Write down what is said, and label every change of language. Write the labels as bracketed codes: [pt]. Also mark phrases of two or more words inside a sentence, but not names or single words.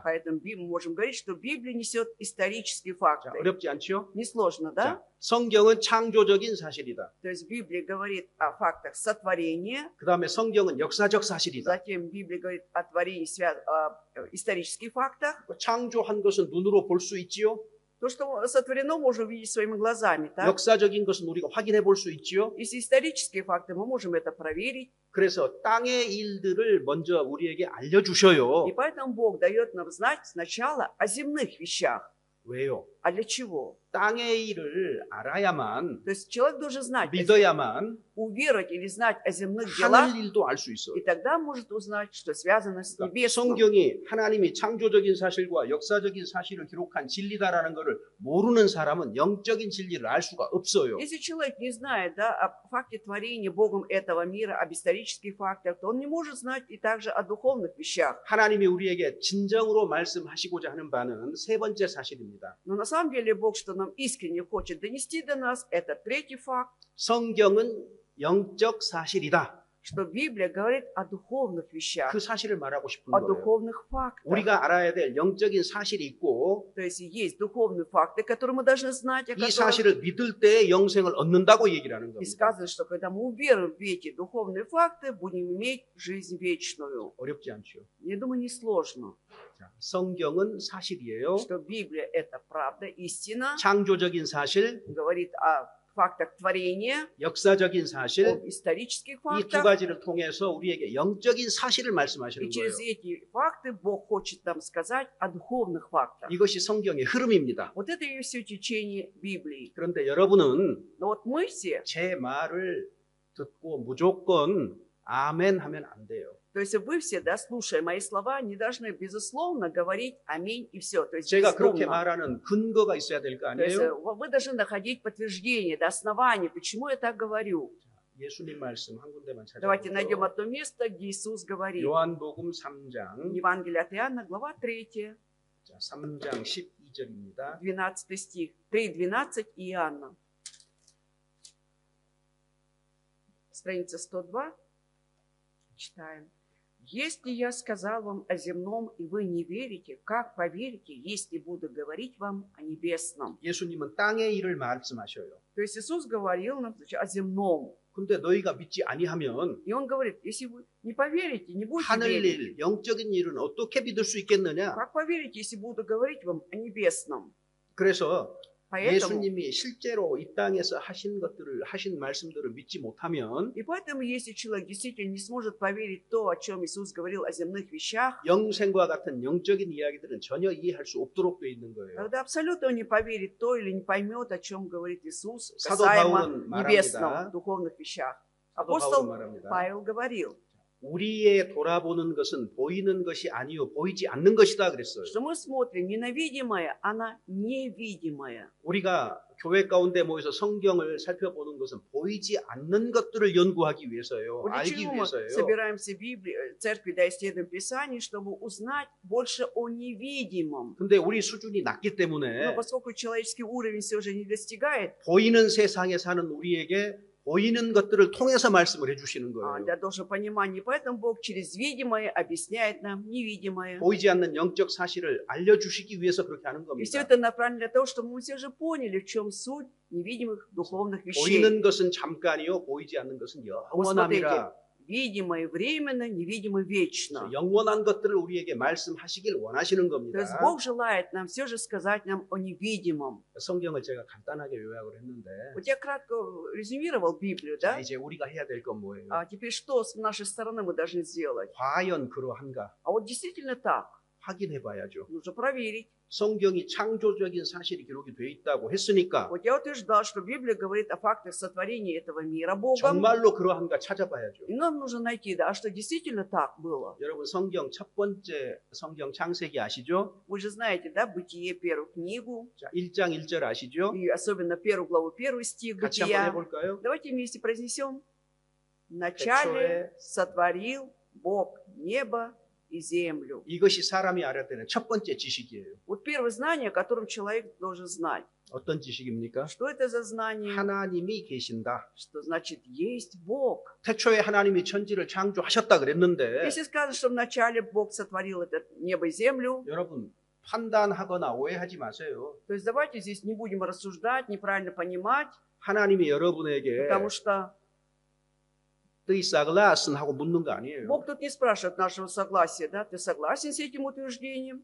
[ru] Поэтому мы можем говорить, что Библия несет исторические [ko] 자, [ru] факты. [ko] 어렵지 않죠? [ru] Несложно, да? [ko] 자, 성경은 창조적인 사실이다. [ru] То есть Библия говорит о фактах сотворения, [ko] 그 다음에 성경은 역사적 사실이다. [ru] затем Библия говорит о творении, о исторических фактах. [ko] 창조한 것은 눈으로 볼 수 있지요. [ru] То, что сотворено, можно увидеть своими глазами, так? [ko] 역사적인 것은 우리가 확인해 볼 수 있지요. [ru] Если исторические факты, мы можем это проверить. [ko] 그래서 땅의 일들을 먼저 우리에게 알려주셔요. [ru] И поэтому Бог дает нам знать сначала о земных вещах. [ko] 왜요? [ru] А для чего? [ko] 땅의 일을 알아야만, [ru] То есть человек должен знать, [ko] 믿어야만 [ru] уверовать или знать о земных делах, [ko] 하늘 일도 알 수 있어요. [ru] и тогда может узнать, что связано с [ko] 그러니까 [ru] небесным. [ko] 성경이 하나님이 창조적인 사실과 역사적인 사실을 기록한 진리다라는 것을 모르는 사람은 영적인 진리를 알 수가 없어요. [ru] Если человек не знает, да, о факте творения Богом этого мира, об исторических фактах, то он не может знать и также о духовных вещах. [ko] 하나님이 우리에게 진정으로 말씀하시고자 하는 바는 세 번째 사실입니다. [ru] Но на самом деле Бог, что нам искренне хочет донести до нас, это третий факт, [ko] 성경은 영적 사실이다. [ru] что Библия говорит о духовных вещах, [ko] 그 사실을 말하고 싶은 [ru] о [ko] 거예요. [ru] духовных фактах. [ko] 우리가 알아야 될 영적인 사실이 있고 [ru] То есть есть духовные факты, которые мы должны знать, о [ko] 이 [ru] которых [ko] 사실을 믿을 때 영생을 얻는다고 얘기를 하는 [ru] и [ko] 겁니다. [ru] сказано, что когда мы уверуем в эти духовные факты, будем иметь жизнь вечную. [ko] 어렵지 않죠. [ru] Я думаю, несложно, [ko] 자, 성경은 사실이에요. [ru] что Библия – это правда, истина, [ko] 창조적인 사실, [ru] говорит о фактах творения, [ko] 역사적인 사실, [ru] об исторических [ko] 이 두 [ru] фактах. [ko] 가지를 통해서 우리에게 영적인 사실을 [ru] И [ko] 말씀하시는 거예요. [ru] через эти факты Бог хочет нам сказать о духовных фактах. [ko] 이것이 성경의 흐름입니다. [ru] Вот это и все течение Библии. [ko] 그런데 여러분은 [ru] Но вот мы все, [ko] 제 말을 듣고 무조건 아멘 하면 안 돼요. [ru] то есть вы все, да, слушая мои слова, не должны, безусловно, говорить аминь и все. То есть, [ko] 제가 그렇게 [ru] безусловно. [ko] 말하는 근거가 있어야 될 거 [ru] То есть [ko] 아니에요? [ru] вы должны находить подтверждение, да, основание, почему я так говорю. [ko] 예수님 말씀 한 군데만 [ru] Давайте найдем [ko] 찾아보죠. [ru] одно место, где Иисус говорит. [ko] 요한복음 3장, [ru] Евангелие от Иоанна, глава 3, [ko] 자, 3장 12절입니다. [ru] 12 стих. 3:12 Иоанна. Страница 102. Читаем. «Если я сказал вам о земном, и вы не верите, как поверите, если буду говорить вам о небесном?» [ko] 예수님은 땅의 일을 말씀하셔요. [ru] То есть Иисус говорил нам, значит, о земном. [ko] 근데 너희가 믿지 아니하면 [ru] И Он говорит, если вы не поверите, не будете [ko] 하늘 [ru] верить, [ko] 일, 영적인 일은 어떻게 믿을 수 있겠느냐? [ru] как поверите, если буду говорить вам о небесном? [ko] 그래서 [ru] Поэтому, [ko] 예수님이 실제로 이 땅에서 하신 말씀들을 믿지 못하면 [ru] и поэтому, если человек действительно не сможет поверить в то, о чем Иисус говорил о земных вещах, [ko] 영생과 같은 영적인 이야기들은 전혀 이해할 수 없도록 돼 있는 거예요. [ru] тогда абсолютно он не поверит в то или не поймет, о чем говорит Иисус [ko] 사도 [ru] касаемо [ko] 바울은 [ru] небесном, [ko] 말합니다. [ru] духовных вещах. [ko] 사도 [ru] Апостол [ko] 바울은 말합니다. [ru] Павел говорил, [ko] 우리의 돌아보는 것은 보이는 것이 아니요 보이지 않는 것이다 그랬어요. [ru] что мы смотрим не на видимое, а на невидимое. [ko] 우리가 교회 가운데 모여서 성경을 살펴보는 것은 보이지 않는 것들을 연구하기 위해서요. [ru] Вот для [ko] 알기 [ru] чего мы [ko] 위해서요. [ru] собираемся в церкви, да, исследуем Писание, чтобы узнать больше о невидимом. [ko] 근데 우리 수준이 낮기 [ru] Но [ko] 때문에 [ru] поскольку человеческий уровень все же не достигает, [ko] 보이는 세상에 사는 우리에게 보이는 것들을 통해서 말씀을 해주시는 거예요. [ru] для должного понимания, поэтому Бог через видимое объясняет нам невидимое. [ko] 보이지 않는 영적 사실을 알려주시기 위해서 그렇게 하는 [ru] И все [ko] 겁니다. [ru] это направлено для того, чтобы мы все же поняли, в чем суть невидимых духовных вещей. [ko] 보이는 것은 잠깐이요, 보이지 않는 것은 영원함이라. [ru] Видимое временно, невидимое вечно. [ko] 영원한 것들을 우리에게 말씀하시길 원하시는 [ru] То [ko] 겁니다. [ru] есть Бог желает нам все же сказать нам о невидимом. [ko] 성경을 제가 간단하게 요약을 했는데 [ru] Вот я кратко резюмировал Библию, [ko] 자, [ru] да? [ko] 이제 우리가 해야 될 건 뭐예요? [ru] А теперь что с нашей стороны мы должны сделать? [ko] 과연 그러한가 [ru] А вот действительно так. [ko] 확인해 봐야죠. [ru] Нужно проверить. [ko] 성경이 창조적인 사실이 기록이 돼 있다고 했으니까 [ru] Вот я утверждал, что Библия говорит о фактах сотворения этого мира Богом. [ko] 정말로 그러한가 찾아봐야죠. [ru] И нам нужно найти, да, а что действительно так было. [ko] 여러분 성경 첫 번째 성경 창세기 아시죠? [ru] Вы же знаете, да, Бытие, первую книгу, [ko] 자, 1장 1절 아시죠? [ru] и особенно первую главу, первый стих [ko] 같이 한번 [ru] Бытия. [ko] 해볼까요? [ru] Давайте вместе произнесем. Вначале сотворил Бог небо и землю. [ko] 이것이 사람이 알아야 되는 첫 번째 지식이에요. [ru] Вот первое знание, о котором человек должен знать. [ko] 어떤 지식입니까? [ru] Что это за знание? [ko] 하나님이 계신다. [ru] Что значит есть Бог? [ko] 태초에 하나님이 천지를 창조하셨다 그랬는데 [ru] Если сказано, что вначале Бог сотворил это небо и землю, [ko] 여러분 판단하거나 오해하지 마세요. [ru] то есть давайте здесь не будем рассуждать, неправильно понимать, [ko] 하나님이 여러분에게 [ru] потому что Ты согласен [ko] 하고 묻는 거 아니에요. [ru] Бог тут не спрашивает нашего согласия, да? Ты согласен с этим утверждением?